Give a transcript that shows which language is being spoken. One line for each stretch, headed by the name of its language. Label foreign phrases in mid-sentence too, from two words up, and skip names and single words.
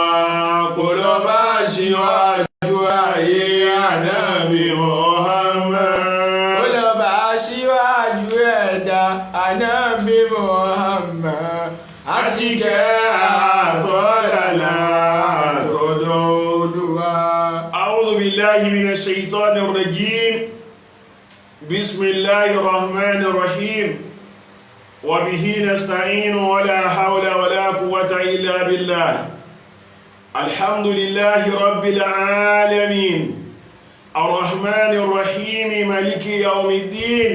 Yoruba: kò lọ bá ṣíwájú ayé Ànábì Muhammad. olùbá síwájú ẹ̀dá Ànábì Muhammad àti kẹ́ àtọ́làlà tọ̀dọ̀ Olúwa.
Arabic: أعوذ بالله من الشيطان الرجيم. بسم الله الرحمن الرحيم. وبه نستعين ولا حول ولا قوة إلا بالله. الحمد لله رب العالمين الرحمن الرحيم مالك يوم الدين.